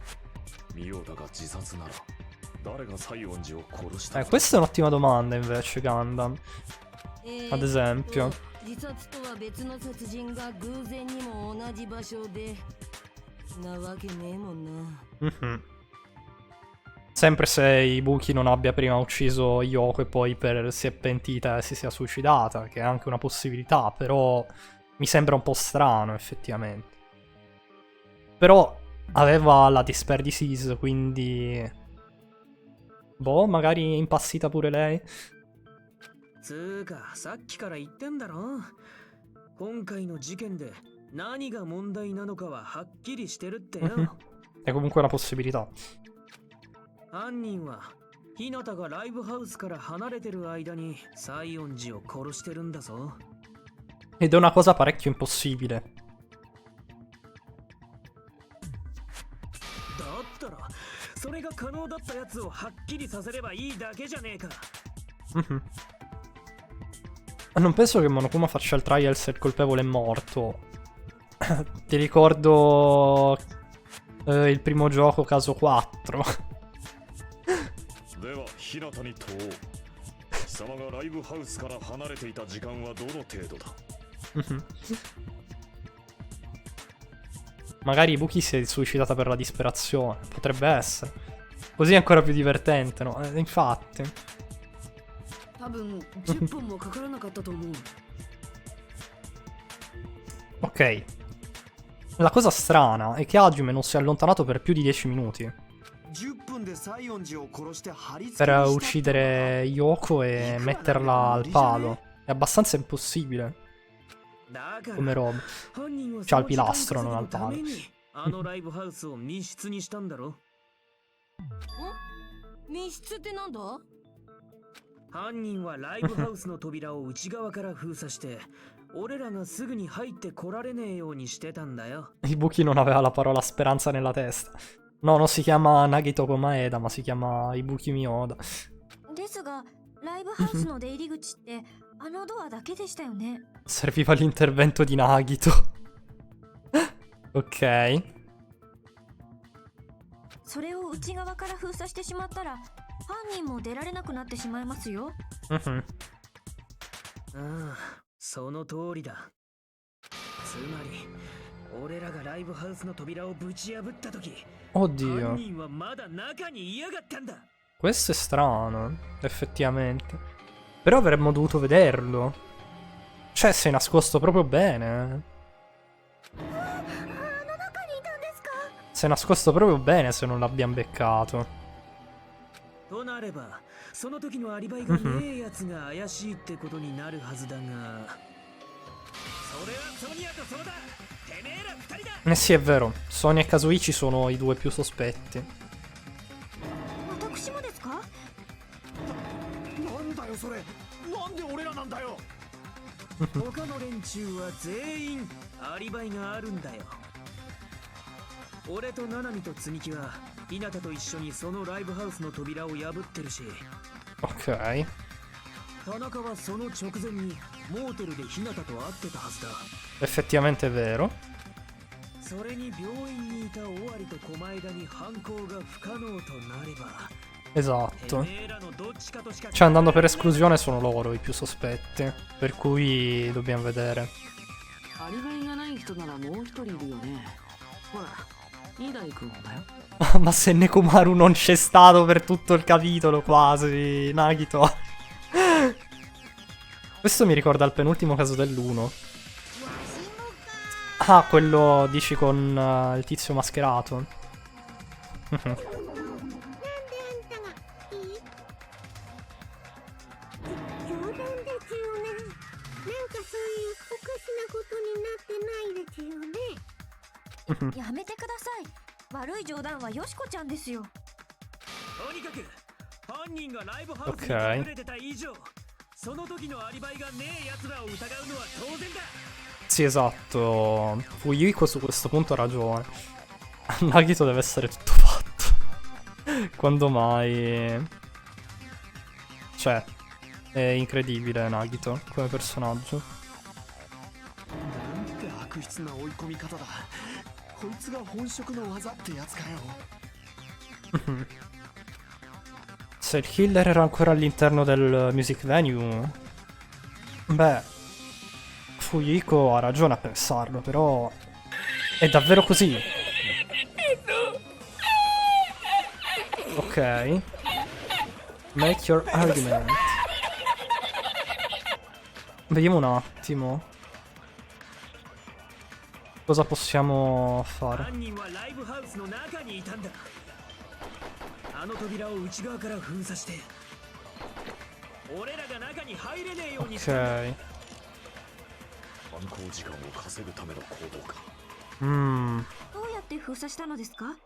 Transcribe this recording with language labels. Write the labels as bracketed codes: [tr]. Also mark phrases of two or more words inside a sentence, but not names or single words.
[it] Questa è un'ottima domanda invece, Gundam. Ad esempio. [ja] 自殺とは別の殺人が偶然にも同じ場所でなわけねえもんな。 [it] Sempre se Ibuki non abbia prima ucciso Yoko e poi si è pentita e si sia suicidata, che è anche una possibilità, però mi sembra un po' strano effettivamente. Però aveva la [en] Despair Disease, [it] quindi boh, magari è impazzita pure lei. [ja] つーか、さっきから言ってんだろ。今回の事件で何が問題なのかははっきりしてるってよ。 [it] È comunque una possibilità. [ja] 犯人は日向がライブハウスから離れてる間に西園寺を殺してるんだぞ。 [it] Ed è una cosa parecchio impossibile. [ja] だったらそれが可能だったやつをはっきりさせればいいだけじゃねえか。 [it] Non penso che Monokuma faccia il trial se il colpevole è morto. Ti ricordo il primo gioco, caso 4. Magari Ibuki si è suicidata per la disperazione. Potrebbe essere. Così è ancora più divertente, no? Infatti. [ja] 多分10分もかからなかったと思う。 [it] Ok. La cosa strana è che Hajime non si è allontanato per più di 10 minuti. Per uccidere Yoko e metterla al palo. È abbastanza impossibile. Come roba. C'ha il pilastro, non al palo. [ja] あのライブハウスを密室にしたんだろ。密室ってなんだ？犯人はライブハウスの扉を内側から封鎖して俺らがすぐに入ってこられねえようにしてたんだよ。 [it] Ibuki non aveva la parola speranza nella testa. No, non si chiama Nagito Komaeda, ma si chiama Ibuki Miyoda. [ja] ですがライブハウスの出入り口ってあのドアだけでしたよね。 [it] Serviva l'intervento di Nagito. Ok. [ja] それを内側から封鎖してしまったら犯人も出られなくなってしまいますよ。 Mhm. ああ、その通りだ。つまり俺らがライブハウスの扉をぶち破った時、 [it] Oddio. [ja] 犯人はまだ中にいやがったんだ。 [it] Questo è strano, effettivamente. Però avremmo dovuto vederlo. Cioè, sei nascosto proprio bene. Sei nascosto proprio bene se non l'abbiamo beccato. [ja] となれば、その時のアリバイがねえやつが怪しいってことになるはずだが、それはソニアとソロだ。てめえら二人だ。 [it] Eh sì, è vero. Sonia e Kazuichi sono i due più sospetti. [ja] 私もですか？なんだよそれ、なんで俺らなんだよ。他の連中は全員アリバイがあるんだよ。俺とナナミと積木は日向と一緒にそのライブハウスの扉を破ってるし、 [it] Ok. [ja] 田中はその直前にモーテルで日向と会ってたはずだ。 [it] Effettivamente è vero. [ja] それに病院にいた尾張と狛枝に犯行が不可能となれば、 [it] Esatto. [ja] てめえらのどっちかとしか [it] Cioè, andando per esclusione sono loro i più sospetti. Per cui dobbiamo vedere. [ja] アリバイがない人ならもう一人いるよね。ほら、イダイ君だよ。 [it] Ma se Nekomaru non c'è stato per tutto il capitolo, quasi, Nagito. Questo mi ricorda il penultimo caso dell'1. Ah, quello dici con il tizio mascherato. [ja] やめてください。悪い冗談はよしこちゃんですよ。とにかく犯人がライブハウスに隠れてた以上、その時のアリバイがねえ奴らを疑うのは当然だ。 [it] Sì, esatto. Fuyuiko su questo punto ha ragione. Nagito deve essere tutto fatto. Quando mai? Cioè, è incredibile Nagito come personaggio. [ja] なんて悪質な追い込み方だ。こいつが本職の技ってやつかよ。 [it] Se il killer era ancora all'interno del [en] music venue, [it] beh, Fuyuiko ha ragione a pensarlo, però è davvero così. Ok. [en] Make your argument. [it] Vediamo un attimo. Cosa possiamo fare? [ja] 犯人はライブハウスの中にいたんだ。あの扉を内側から封鎖して、俺らが中に入れねえようにしたんだ。 [it] Ok. [ja] 犯行時間を稼ぐための行動か。どうやって封鎖したのですか？